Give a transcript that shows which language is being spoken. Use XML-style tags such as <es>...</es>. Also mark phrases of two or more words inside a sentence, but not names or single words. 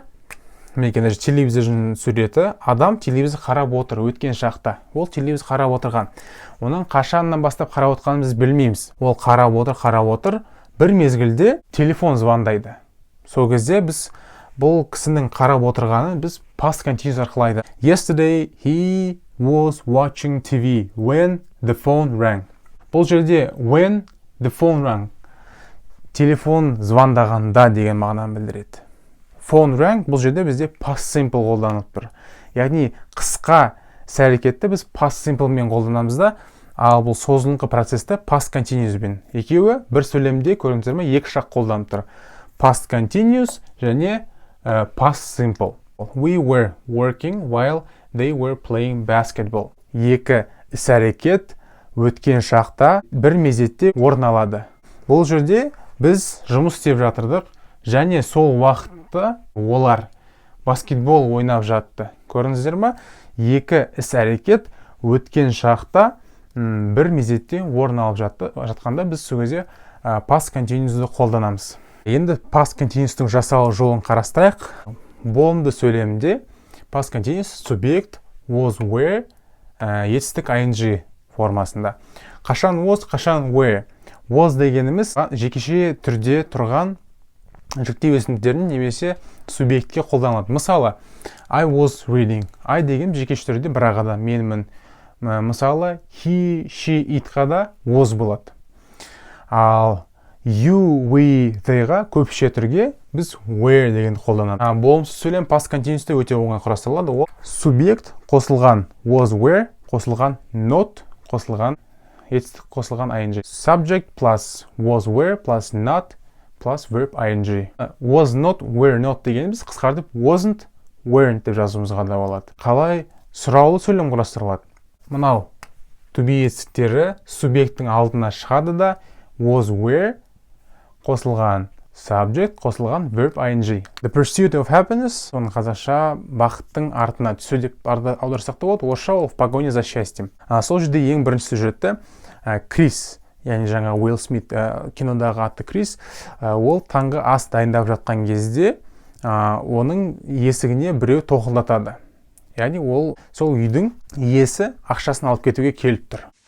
<kk>Менің телевизордың суреті, адам телевизор қарап отыр өткен шақта. Ол телевизор қарап отырған. Оның қашаннан бастап қарап отырғанын біз білмейміз. Ол қарап отыр. Бір мезгілде телефон звондайды. Сол кезде біз бұл кісінің қарап отырғанын біз</kk> <en>past continuous</en> <kk>арқылы айтады.</kk> <en>Yesterday he was watching TV when the phone rang.</en> <kk>Бұл жерде</kk> <en>when the phone rang,</en> <kk>телефон звондағанда деген мағынаны білдіреді.</kk> <en>Phone rang</en> <kk>бұл жерде бізде</kk> <en>past simple</en> <kk>қолданылып тұр. Яғни қысқа іс-әрекетті біз</kk> <en>past simple</en> <kk>мен қолданамыз да, ал бұл созылыңқы процесті</kk> <en>past continuous</en> <kk>бен. Екеуі бір сөйлемде көріңіздер ме, екі шақ қолданып тұр.</kk> <en>Past continuous және past simple. We were working while they were playing basketball.</en> <kk>Екі іс-әрекет өткен шақта бір мезетте орын алады. Бұл жерде біз жұмыс істеп жатырдық және сол уақытта олар баскетбол ойнап жатты. Көрдіңіздер ме? Екі іс-әрекет өткен шақта бір мезетте орын алып жатқанда біз сол кезде</kk> <en>past continuous'ды</en> <kk>қолданамыз. Енді past continuous'тың жасалу жолын қарастырайық. Болымды сөйлемде</kk> <en>past continuous</en> <kk>субъект</kk> <en>was, were,</en> <kk>етістік ing формасында. Қашан was, қашан were. Was дегеніміз жекеше түрде тұрған жүктеу өсімдіктердің немесе субъектке қолданылады. Мысалы,</kk> <en>I was reading.</en> <kk>I деген жекеше түрде бірақ адам, менмін. Мысалы,</kk> <en>he, she,</en> <kk>itқа да was болады.</kk> <en>Ал you, we,</en> <kk>theyға көпше түрге біз were деген қолданамыз. Болымсыз сөйлем</kk> <en>past continuous'те</en> <kk>өте оңай құрастырылады. Ол субъект қосылған</kk> <en>was, were,</en> <kk>қосылған not, қосылған етістік, қосылған ing.</kk> <en>Subject plus was, were plus not plus verb ing. Was not, were not</en> <kk>дегеніміз қысқартып</kk> <en>wasn't, weren't</en> <kk>деп жазуымызға да болады. Қалай сұраулы сөйлем құрастырылады? Мынау</kk> <en>to be</en> <kk>етістіктері субъекттің алдына шығады да</kk> <en>was, were,</en> <kk>қосылған subject, қосылған</kk> <en>verb ing. The pursuit of happiness,</en> <kk>оның қазақша бақыттың артына түсу деп аударсақ та болады.</kk> <ru>Орысша ол в погоне за счастьем.</ru> <kk>Сол жерде ең бірінші сюжетті Крис, яғни жаңа Уилл Смит кинодағы атты Крис, ол таңғы ас дайындап жатқан кезде оның есігіне біреу тоқылдатады. Яғни ол сол үйдің иесі ақшасын алып кетуге келіп тұр.</kk>